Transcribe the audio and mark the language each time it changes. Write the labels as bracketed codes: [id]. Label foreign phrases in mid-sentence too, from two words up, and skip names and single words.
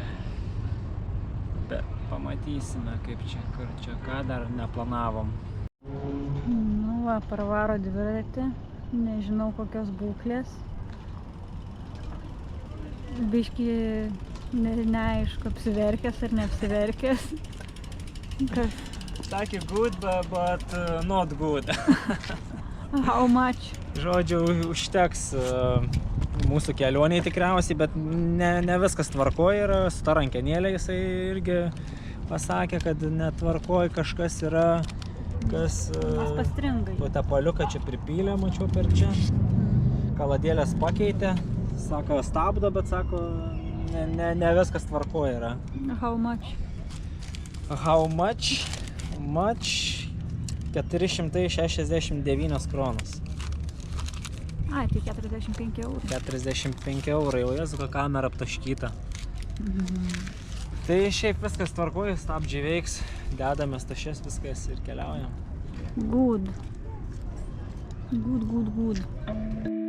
[lt] Bet pamatysime, kaip čia, kur čia, ką dar neplanavom. Nu va, parvaro dviratį, nežinau kokios būklės. Biški neaišku, apsiverkęs ar neapsiverkęs. [en] Sakė good, but not good. How much? [lt] Žodžiu, užteks mūsų kelioniai tikriausiai, bet ne viskas tvarkoj yra. Su ta rankenėlė jisai irgi pasakė, kad netvarkoj kažkas yra, kas... Pastringai. Tepaliuką čia pripylė, mačiau per čia. Kaladėlės pakeitė. Sako, stabdo, bet sako, ne viskas tvarkoj yra. [en] How much? How much? 469 kronos. [lt] Ai, tai 45 eurų. 45 eurai, o jezu, kamera aptaškyta. Tai šiaip viskas tvarkoja, stabdžiai veiks, dedamės tašės viskas ir keliaujam. [en] Good. Good.